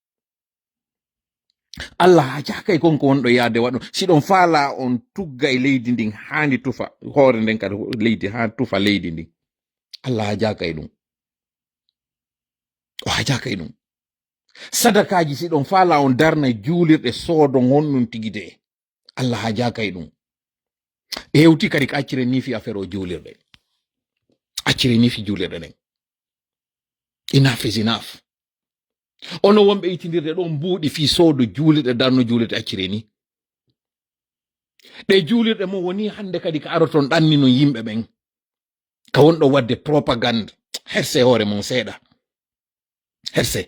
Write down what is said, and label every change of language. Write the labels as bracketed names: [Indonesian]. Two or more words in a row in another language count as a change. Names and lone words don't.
[Fula] Allah ha jakay konko wonɗo yaade waɗo siɗon faala on tugga e leydi ndin hani tufa hoore nden kadi leydi ha tufa leydi ndin Allah ha jakay ɗum o ha jakay ɗum sadakaji siɗon faala on darna juulirɗe soodon honɗum tigide Allah ha jakay ɗum hewti kadi ko accire ni fi affaire o juulirɗe accire ni fi juulirɗe ɗen [English] enough is enough [Fula] ono wonɓe itidirde ɗon mbuuɗi fi soodo juulirɗe darno juulirɗe accire ni ɗe juulirɗe mo woni hande kadi ko aroton ɗannino yimɓe ɓen ka wonɗo wadde propagande herse hoore mon seeɗa herse